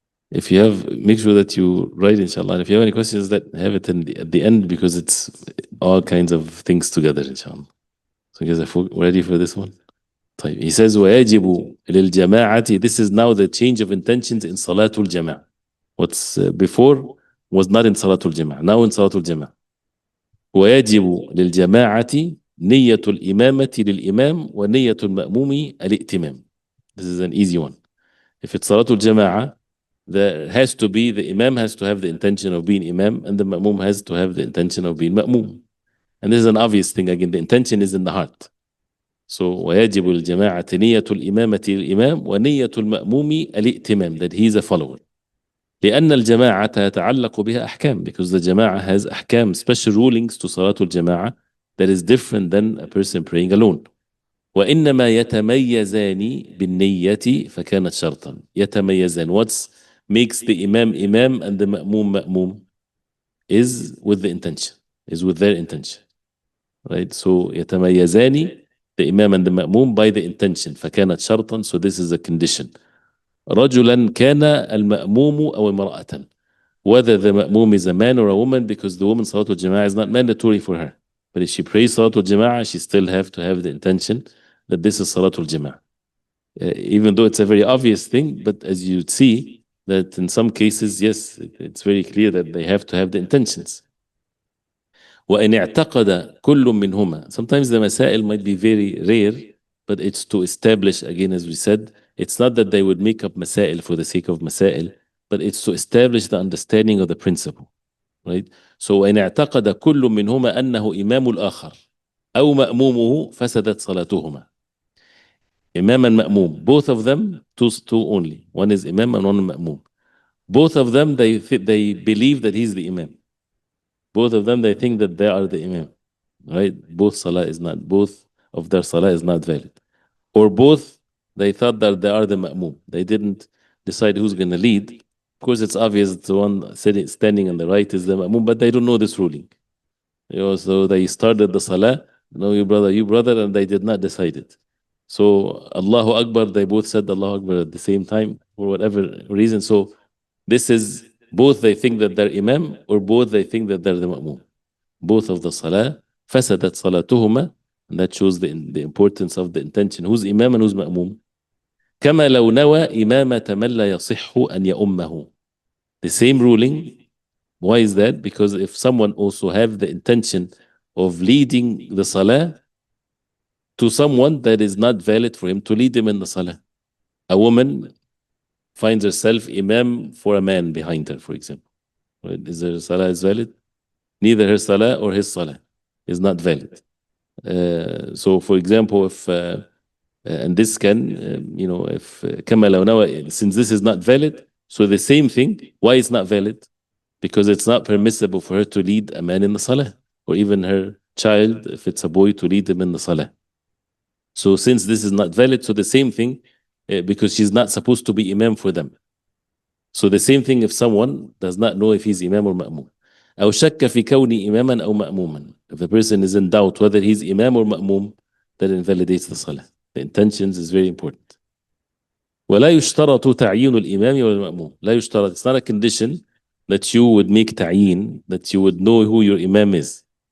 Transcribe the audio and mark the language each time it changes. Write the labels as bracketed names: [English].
[English] If you have, make sure that you write, inshallah. If you have any questions, have it at the end, because it's all kinds of things together, inshallah. So you guys are ready for this one? He says, [Arabic] وَيَجِبُ لِلْجَمَاعَةِ. [English] This is now the change of intentions in Salatul Jama'ah. What's before was not in Salatul Jama'ah, now in Salatul Jama'ah. [Arabic] وَيَجِبُ لِلْجَمَاعَةِ نية الإمامة للإمام ونية المأموم الائتمام. [English] This is an easy one. If it's Salatul Jama'ah, there has to be, the Imam has to have the intention of being Imam, and the Ma'mum has to have the intention of being Ma'mum. And this is an obvious thing. Again, the intention is in the heart. So [Arabic] ويجب الجماعة نية الإمامة للإمام ونية المأموم الائتمام, [English] that he is a follower. [Arabic] لأن الجماعة يتعلق بها أحكام, [English] because the Jama'ah has أحكام, special rulings to Salatul Jama'ah that is different than a person praying alone. [Arabic] وإنما يتميزان بالنية فكانت شرطا. يتميزان, [English] what makes the Imam Imam and the Ma'mum Ma'mum is with the intention, is with their intention. Right? So [Arabic] يتميزان, [English] the Imam and the Ma'mum, by the intention. [Arabic] فكانت شرطا, [English] so this is a condition. [Arabic] رجلا كان المأموم أو امرأة. [English] Whether the Ma'mum is a man or a woman, because the woman Salatul Jama'ah is not mandatory for her. But if she prays Salatul Jama'ah, she still have to have the intention that this is Salatul Jama'ah. Even though it's a very obvious thing, but as you see, that in some cases, yes, it's very clear that they have to have the intentions. [Arabic] وإن اعتقد كل منهما. [English] Sometimes the masail might be very rare, but it's to establish, again, as we said, it's not that they would make up masail for the sake of masail, but it's to establish the understanding of the principle. Right? So [Arabic] وإن اعتقد كل منهما أنه إمام الآخر أو مأمومه فسدت صلاتهما. [English] Imam and Ma'mum, both of them, two only. One is Imam and one is Ma'mum. Both of them, they believe that he's the Imam. Both of them, they think that they are the Imam. Right? Both of their salah is not valid. Or both, they thought that they are the Ma'mum. They didn't decide who's going to lead. Of course, it's obvious the one standing on the right is the Ma'mum, but they don't know this ruling. So they started the salah, no, you brother, and they did not decide it. So Allahu Akbar, they both said Allahu Akbar at the same time for whatever reason. So this is, both they think that they're Imam, or both they think that they're the Ma'mum. Both of the salah, [Arabic] fasadat salatuhuma, [English] and that shows the importance of the intention. Who's Imam and who's Ma'mum? [Arabic] كما لو نوى إمامة من لا يصح أن يؤمه. [English] The same ruling. Why is that? Because if someone also have the intention of leading the salah to someone that is not valid for him to lead him in the salah. A woman finds herself imam for a man behind her, for example. Right? Is her salah is valid? Neither her salah or his salah is not valid. So, for example, if and this can, if [Arabic] كما لو نوى, [English] since this is not valid, so the same thing, why it's not valid? Because it's not permissible for her to lead a man in the salah, or even her child, if it's a boy, to lead him in the salah. So since this is not valid, so the same thing, because she's not supposed to be imam for them. So the same thing if someone does not know if he's imam or ma'mum. [Arabic] أو شك في كوني إماما أو مأموما. [English] If the person is in doubt whether he's imam or ma'mum, that invalidates the salah. The intentions is very important. [Arabic] ولا يشترط تعيين الإمام والمأموم. لا يشترط. [English] It's not a condition that you would make ta'yin, that you would know who your imam is.